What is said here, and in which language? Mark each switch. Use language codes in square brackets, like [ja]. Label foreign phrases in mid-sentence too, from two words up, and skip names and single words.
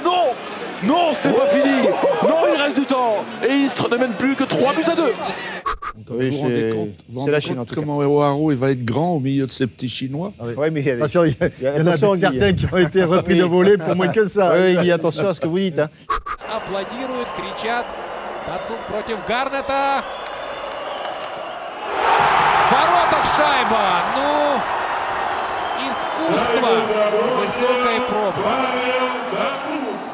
[fr] Non! Non, ce n'est pas fini! Non, il reste du temps! Et Istres ne mène plus que 3-2. Oui, vous vous rendez compte comment Oaro il va être grand au milieu de ces petits Chinois? Oui, mais il y a certains qui ont été repris de voler pour moins que ça. Oui, Guy, attention à ce que vous dites. [ru] Аплодируют, кричат. Датсун против Гарнета. В воротах шайба. Ну, искусство. Высокая пробка.